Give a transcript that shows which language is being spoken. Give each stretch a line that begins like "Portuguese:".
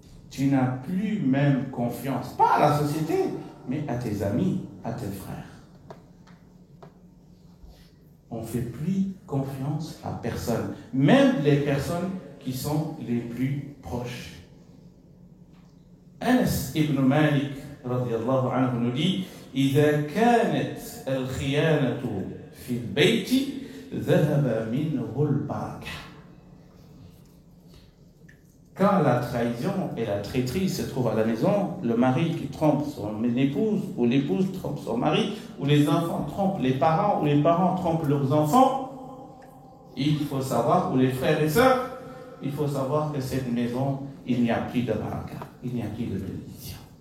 French: Tu n'as plus même confiance, pas à la société, mais à tes amis, à tes frères. On ne fait plus confiance à personne, même les personnes qui sont les plus proches. Anas ibn Malik
Arabic: radiyallahu anhu
French: nous dit
Arabic: إذا كانت الخيانة في البيت ذهب منه البركة.
French: Quand la trahison et la traîtrise se trouvent à la maison, le mari qui trompe son épouse, ou l'épouse trompe son mari, ou les enfants trompent les parents, ou les parents trompent leurs enfants, il faut savoir, ou les frères et sœurs, il faut savoir que cette maison, il n'y a plus de baraka, il n'y a plus de bénédiction.